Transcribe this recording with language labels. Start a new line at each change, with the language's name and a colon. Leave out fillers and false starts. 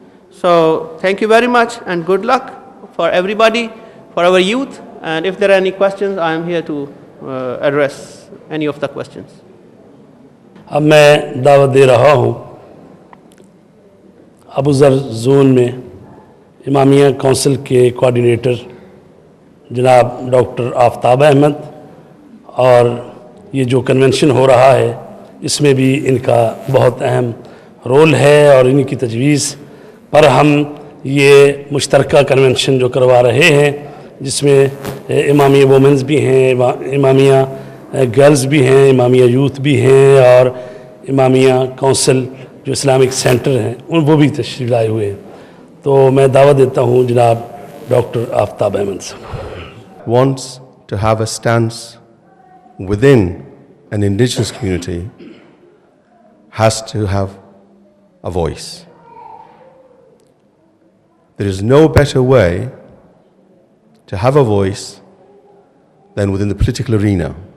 English: So thank you very much and good luck for everybody, for our youth, And if there are any questions, I am here to address any of the questions.
Urdu: اب میں دعوت دے رہا ہوں ابو ذر zone میں امامیہ council کے coordinator جناب doctor آفتاب احمد، اور یہ جو کنونشن ہو رہا ہے اس میں بھی ان کا بہت اہم رول ہے، اور ان کی تجویز پر ہم یہ مشترکہ کنونشن جو کروا رہے ہیں جس میں امامیہ وومنز بھی ہیں، امامیہ گرلز بھی ہیں، امامیہ یوتھ بھی ہیں، اور امامیہ کونسل جو اسلامک سینٹر ہیں وہ بھی تشریف لائے ہوئے ہیں. تو میں دعوت دیتا ہوں جناب ڈاکٹر آفتاب احمد صاحب.
English: wants to have a stance within an indigenous community has to have a voice. There is no better way to have a voice than within the political arena.